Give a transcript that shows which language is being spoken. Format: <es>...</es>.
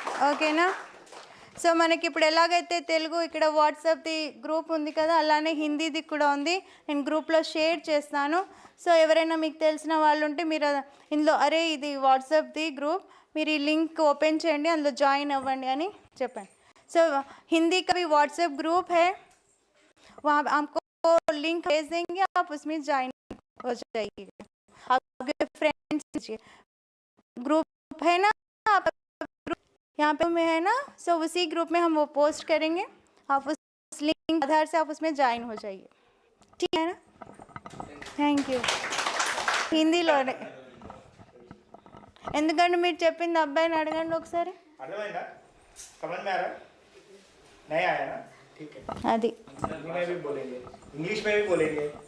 <te>ఓకేనా. సో మనకి ఇప్పుడు ఎలాగైతే తెలుగు ఇక్కడ వాట్సాప్ది గ్రూప్ ఉంది కదా, అలానే హిందీది కూడా ఉంది. నేను గ్రూప్లో షేర్ చేస్తాను. సో ఎవరైనా మీకు తెలిసిన వాళ్ళు ఉంటే మీరు ఇందులో అరే ఇది వాట్సాప్ది గ్రూప్, మీరు ఈ లింక్ ఓపెన్ చేయండి, అందులో జాయిన్ అవ్వండి అని చెప్పండి.</te> <hi>సో हिंदी का भी व्हाट्सएप ग्रुप है, वहाँ आपको लिंक भेज देंगे, आप उसमें ज्वाइन हो जाइएगा. आपके फ्रेंड्स ग्रुप है ना, आप यहाँ पे में है ना, सो उसी ग्रुप में हम वो पोस्ट करेंगे. आप उस लिंक आधार से आप उसमें ज्वाइन हो जाइए. ठीक है ना.</hi> <en>Thank you.</en> <te>హిందీలోనే ఎందుకంటే మీరు చెప్పింది అబ్బాయిని అడగండి ఒకసారి. అర్థమైందా?</te> <hi>समझ में आ रहा है? नहीं आया ना? ठीक है.</hi> <te>అది</te> <hi>हिंदी में भी बोलेंगे, इंग्लिश में भी बोलेंगे.</hi>